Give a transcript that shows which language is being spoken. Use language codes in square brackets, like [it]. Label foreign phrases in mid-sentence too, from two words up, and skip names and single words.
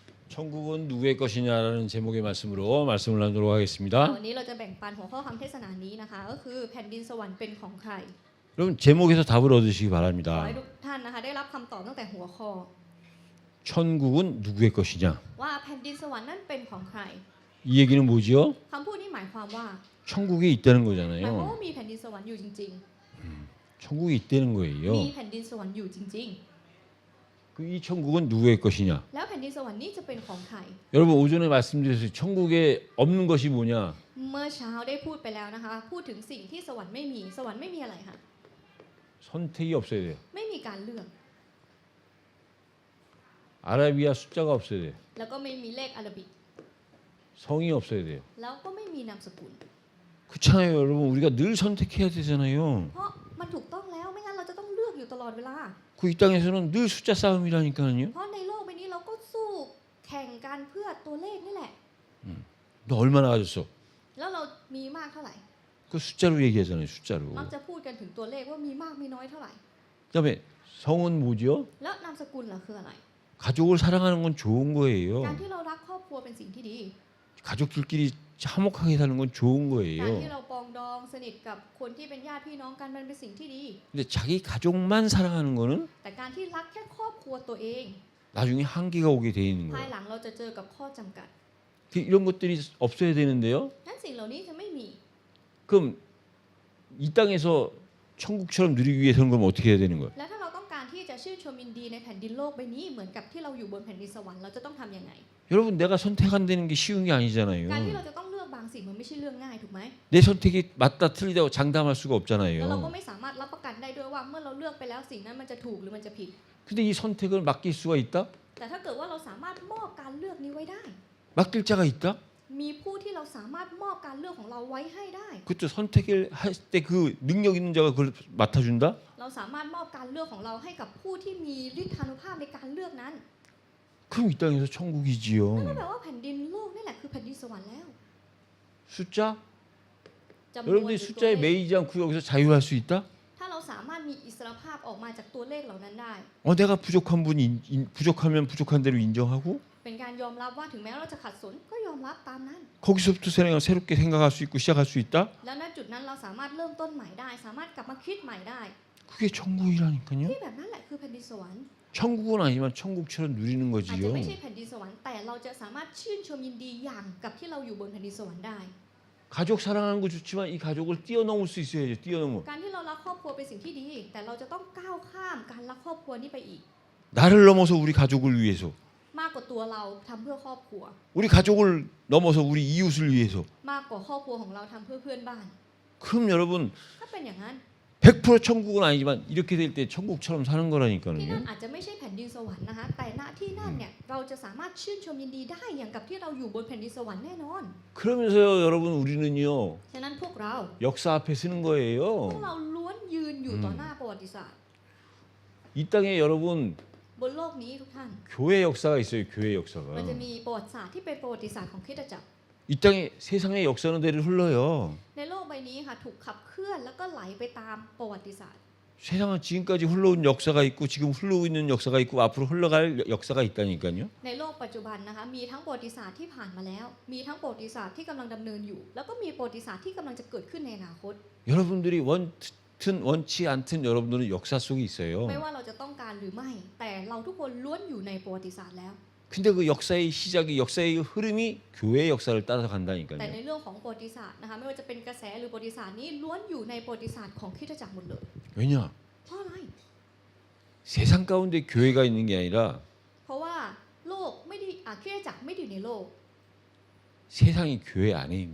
[ko] 천국은 누구의 것이냐라는 제목의 말씀으로 말씀을 나누도록 하겠습니다. [th] วันนี้เราจะแบ่งปันหัวข้อคำเทศนานี้นะคะก็คือแผ่นดินสวรรค์เป็นของใคร [ko] 여러분 제목에서 답을 얻으시기 [th] ขอ [ko] 바랍니다. [th] ให้ทุกท่านนะคะได้รับคำตอบตั้งแต่หัวข้อ [ko] 천국은 누구의 것이냐? [th] ว่าแผ่นดินสวรรค์นั้นเป็นของใคร [ko] 이 얘기는 뭐지요? [th] คำพูดนี้หมายความว่า [ko] 천국에 있다는 [th] หมายความ [ko] 거잖아요. [th] ว่ามีแผ่นดินสวรรค์อยู่จริง [ko] 천국에 있다는 [th] ๆ มี [ko] 거예요. [th] แผ่นดินสวรรค์อยู่จริง [ko] 그 이 천국은 누구의 것이냐? [th] ๆ แล้วแผ่นดินสวรรค์นี้จะเป็นของใคร [ko] 여러분 오전에 말씀드렸어요. 천국에 없는 것이 뭐냐? [th] เมื่อเช้าได้พูดไปแล้วนะคะพูดถึงสิ่งที่สวรรค์ไม่มีสวรรค์ไม่มีอะไรค่ะ [ko] 선택이 없어야 돼요. [th] ไม่มีการเลือก [ko] 아라비아 숫자가 없어야 돼요. [th] แล้วก็ไม่มีเลขอาราบิก [ko] 성이 없어야 돼요. [th] แล้วก็ไม่มีนามสกุล [ko] 그렇잖아요, 여러분. 우리가 늘 선택해야 되잖아요. [th] เพราะมันถูกต้องแล้วไม่งั้นเราจะต้องเลือกอยู่ตลอดเวลา [ko] 그 이 땅에서는 늘 숫자 싸움이라니까요. [th] เพราะในโลกใบนี้เราก็สู้แข่งกันเพื่อตัวเลขนี่แหละ [ko] 너 얼마나 가졌어? [th] แล้วเรามีมากเท่าไหร่ [ko] 그 숫자로 얘기하잖아요, 숫자로. [th] มักจะพูดกันถึงตัวเลขว่ามีมากมีน้อยเท่าไหร่ [ko] 그다음에 성은 뭐죠? [th] แล้วนามสกุลล่ะคืออะไร [ko] 가족을 사랑하는 건 좋은 [th] การ [ko] 거예요. [th] ที่เรารักครอบครัวเป็นสิ่งที่ดี [ko] 가족들끼리 화목하게 사는 건 좋은 [th] การ [ko] 거예요. [th] ที่เราปองดองสนิทกับคนที่เป็นญาติพี่น้องกันมันเป็นสิ่งที่ดี [ko] 근데 자기 가족만 사랑하는 거는 [th] แต่การที่รักแค่ครอบครัวตัวเอง [ko] 나중에 한계가 오게 돼 있는 [th] ภาย [ko] 거예요. [th] หลังเราจะเจอกับข้อจำกัด [ko] 이런 것들이 없어야 되는데요. [th] นั้นสิ่งเหล่านี้จะไม่มี [ko] 그럼 이 땅에서 천국처럼 누리기 위해서는 그럼 어떻게 해야 되는 거예요? [th] แล้วถ้าเราต้องการที่จะชื่นชมยินดีในแผ่นดินโลกใบนี้เหมือนกับที่เราอยู่บนแผ่นดินสวรรค์เราจะต้องทำยังไง [ko] 여러분 내가 선택한다는 게 쉬운 게 [th] การ [ko] 아니잖아요. [th] ที่เราจะต้องเลือกบางสิ่งมันไม่ใช่เรื่องง่ายถูกไหม [ko] 내 선택이 맞다 틀리다고 장담할 수가 [th] แล้วเราก็ [ko] 없잖아요. [th] ไม่สามารถรับประกันได้ด้วยว่าเมื่อเราเลือกไปแล้วสิ่งนั้นมันจะถูกหรือมันจะผิด [ko] 근데 이 선택을 맡길 수가 있다? [th] แต่ถ้าเกิดว่าเราสามารถมอบการเลือกนี้ไว้ได้ [ko] 맡길 자가 있다? [th] มีผู้ที่เราสามารถมอบการเลือกของเราไว้ให้ได้ [ko] 그것도 선택을 할 때 그 능력 있는 자가 그걸 맡아준다? [th] เราสามารถมอบการเลือกของเราให้กับผู้ที่มีฤทธานุภาพในการเลือกนั้น [ko] 그럼 이 땅에서 [th] นั่นก็ [ko] 천국이지요. [th] แปลว่าแผ่นดินโลกนี่แหละคือแผ่นดินสวรรค์แล้ว [ko] 숫자? [th] จำนวนหรือ [ko] 여러분들이 [th] ตัว [ko] 숫자에 [th] เลข [ko] 매이지 않고 여기서 자유할 수 있다? [th] ถ้าเราสามารถมีอิสรภาพออกมาจากตัวเลขเหล่านั้นได้ [ko] 내가 부족한 분 부족하면 부족한 대로 인정하고 [th] เป็นการยอมรับว่าถึงแม้เราจะขัดสนก็ยอมรับตามนั้น [ko] 거기서부터 새롭게 생각할 수 있고 시작할 수 있다? [th] แล้วณจุดนั้นเราสามารถเริ่มต้นใหม่ได้ สามารถกลับมาคิดใหม่ได้ [ko] 그게 천국이라니까요. [th] ที่แบบนั้นแหละคือแผ่นดินสวรรค์ [ko] 천국은 아니지만 천국처럼 누리는 [th] อาจจะ [ko] 거지요. [th] ไม่ใช่แผ่นดินสวรรค์แต่เราจะสามารถชื่นชมยินดีอย่างกับที่เราอยู่บนแผ่นดินสวรรค์ได้ [ko] 가족 사랑하는 거 좋지만 이 가족을 뛰어넘을 수 있어야죠. 뛰어넘어. [th] การที่เรารักครอบครัวเป็นสิ่งที่ดี แต่เราจะต้องก้าวข้ามการรักครอบครัวนี้ไปอีก [ko] 나를 넘어서 우리 가족을 위해서, [th] มากกว่าตัวเราทำเพื่อครอบครัว [ko] 우리 가족을 넘어서 우리 이웃을 위해서. [th] มากกว่าครอบครัวของเราทำเพื่อเพื่อนบ้าน [ko] 그럼 여러분 [th] ถ้าเป็นอย่างนั้น [ko] 100% 천국은 아니지만 이렇게 될 때 천국처럼 사는 [th] ที่นั่น [ko] 거라니까요. [th] อาจจะไม่ใช่แผ่นดินสวรรค์นะคะแต่ณที่นั่นเนี่ยเราจะสามารถชื่นชมยินดีได้อย่างกับที่เราอยู่บนแผ่นดินสวรรค์แน่นอน [ko] 그러면서요, 여러분 우리는요 [th] ฉะนั้นพวกเรา [ko] 역사 앞에 서는 [th] พวก [ko] 거예요. [th] เราล้วนยืนอยู่ต่อหน้าประวัติศาสตร์ [ko] 이 땅에 여러분 [th] บนโลกนี้ทุกท่าน [ko] 교회 역사가 있어요. 교회 [th] มัน [ko] 역사가. [th] จะมีประวัติศาสตร์ที่เป็นประวัติศาสตร์ของคริสตจักร [ko] 이 땅에 세상의 역사는 대로 흘러요. [th] ในโลกใบนี้ค่ะถูกขับเคลื่อนแล้วก็ไหลไปตามประวัติศาสตร์ [ko] 세상은 지금까지 흘러온 역사가 있고 지금 흘러오고 있는 역사가 있고 앞으로 흘러갈 역사가 있다니까요. [th] ในโลกปัจจุบันนะคะมีทั้งประวัติศาสตร์ที่ผ่านมาแล้ว มีทั้งประวัติศาสตร์ที่กำลังดำเนินอยู่ แล้วก็มีประวัติศาสตร์ที่กำลังจะเกิดขึ้นในอนาคต [ko] 여러분들이 원튼 원치 않든 여러분들은 역사 속에 있어요. [th] ไม่ว่าเราจะต้องการหรือไม่ แต่เราทุกคนล้วนอยู่ในประวัติศาสตร์แล้ว [ko] 근데 그 역사의 시작이 역사의 흐름이 교회의 역사를 따라서 [th] แต่ [ko] 간다니까요. [th] ในเรื่องของประวัติศาสตร์นะคะไม่ว่าจะเป็นกระแสหรือประวัติศาสตร์นี้ล้วนอยู่ในประวัติศาสตร์ของคริสตจักรหมดเลย [ko] 왜냐? [th] เพราะอะไร [ko] 세상 가운데 교회가 있는 게 아니라 [th] เพราะว่าโลกไม่ได้คริสตจักรไม่ได้อยู่ในโลก [ko] 세상이 교회 안에 있는